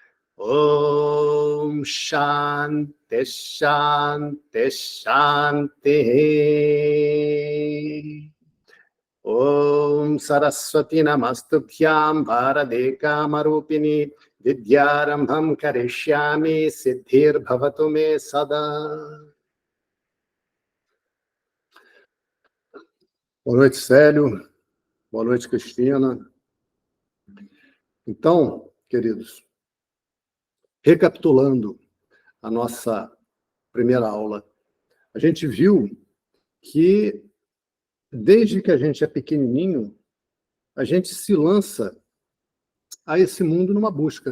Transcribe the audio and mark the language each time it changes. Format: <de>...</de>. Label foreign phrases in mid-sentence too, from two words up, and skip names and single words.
<sa>Om Shanti Shanti Shanti Om Saraswati Namastubhyam Bharade Kamarupini Vidyarambham Karishyami Siddhir Bhavatu Me Sada.</sa> <pt>Boa noite, Célio. Boa noite, Cristina. Então, queridos, recapitulando a nossa primeira aula, a gente viu que desde que a gente é pequenininho, a gente se lança a esse mundo numa busca.</pt>